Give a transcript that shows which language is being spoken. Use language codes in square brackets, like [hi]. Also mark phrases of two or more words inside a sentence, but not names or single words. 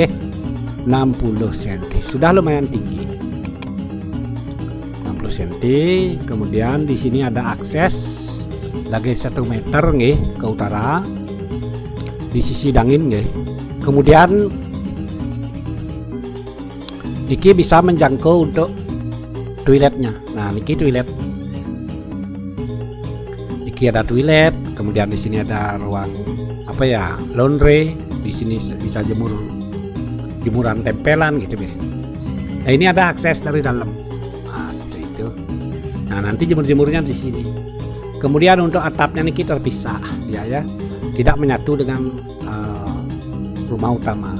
[id] 60 cm sudah lumayan tinggi, 60 cm. Kemudian di sini ada akses lagi 1 meter nih ke utara di sisi dangin nih. Kemudian niki bisa menjangkau untuk toiletnya. Nah, niki toilet. Niki ada toilet, kemudian di sini ada ruang apa ya, laundry. Di sini bisa jemuran tempelan gitu deh. Nah, ini ada akses dari dalam. Nah, seperti itu. Nah, nanti jemur-jemurnya di sini. Kemudian untuk atapnya niki terpisah dia ya, tidak menyatu dengan rumah utama.